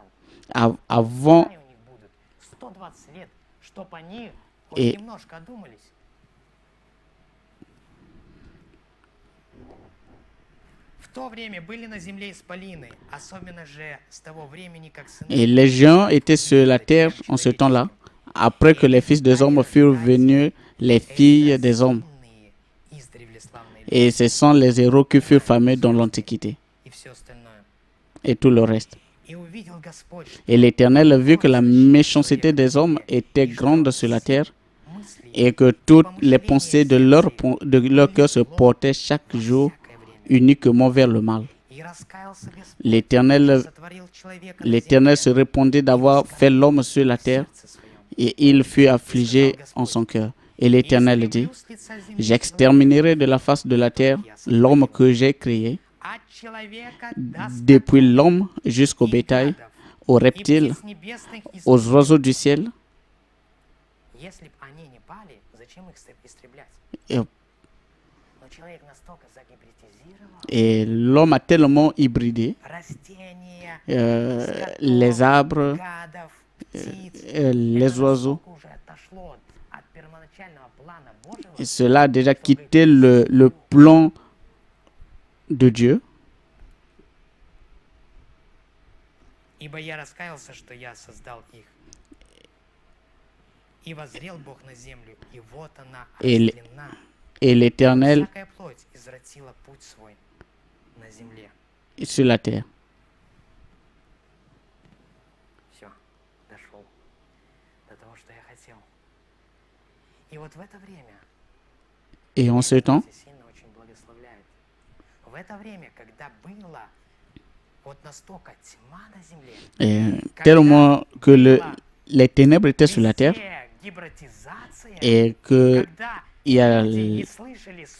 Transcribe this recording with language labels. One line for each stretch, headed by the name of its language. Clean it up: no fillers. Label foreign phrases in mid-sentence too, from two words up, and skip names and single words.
French: Avant,
Russian: дни у них будут 120 лет, чтоб они хоть И- немножко одумались. В то время были на земле исполины, особенно же с того времени, как сыны
French: et les géants étaient sur la terre en ce temps-là. Après que les fils des hommes furent venus, les filles des hommes.
Russian: сильные, издревле славные
French: Et ce sont les héros qui furent fameux dans l'Antiquité
Russian: и все остальное.
French: et tout le reste.
Russian: И увидел Господь, что
French: Et l'Éternel vit que la méchanceté des hommes était grande sur la terre
Russian: мысли
French: et que toutes les pensées de leur cœur se portaient chaque jour
Russian: всякое время.
French: uniquement vers le mal.
Russian: И раскаялся Господь,
French: L'Éternel
Russian: сотворил человека на
French: l'Éternel
Russian: земле,
French: se répondit d'avoir fait l'homme sur la
Russian: в
French: terre
Russian: сердце своем.
French: et il fut affligé en son cœur. Et l'Éternel dit,
Russian: Истреблю с лица земли
French: j'exterminerai de la face de la terre l'homme que j'ai créé,
Russian: от человека до
French: depuis l'homme jusqu'au
Russian: и
French: bétail,
Russian: гадов,
French: aux
Russian: и
French: reptiles,
Russian: птиц небесных, и
French: aux oiseaux du ciel.
Russian: Если б они не пали, зачем их истреблять?
French: Et,
Russian: Но человек настолько загибридизировал
French: et l'homme a tellement hybridé
Russian: растения,
French: les arbres,
Russian: гадов, птиц.
French: les
Russian: Это
French: oiseaux.
Russian: настолько уже отошло от первоначального плана Божьего,
French: Et cela a déjà quitté le plan de Dieu.
Russian: ибо я раскаялся, что я создал их. И воззрел Бог на землю, и вот она
French: Et
Russian: растлена.
French: Et l'Éternel
Russian: Всякая плоть извратила путь свой на земле.
French: sur la terre.
Russian: Все, дошел до того, что я хотел. И вот в это время
French: Et en ce temps,
Russian: Бог сильно очень благословляет. В это время, когда было вот настолько тьма на земле,
French: tellement que les ténèbres étaient sur la terre
Russian: везде гибридизация,
French: et que
Russian: когда
French: il y a
Russian: люди не слышали слова,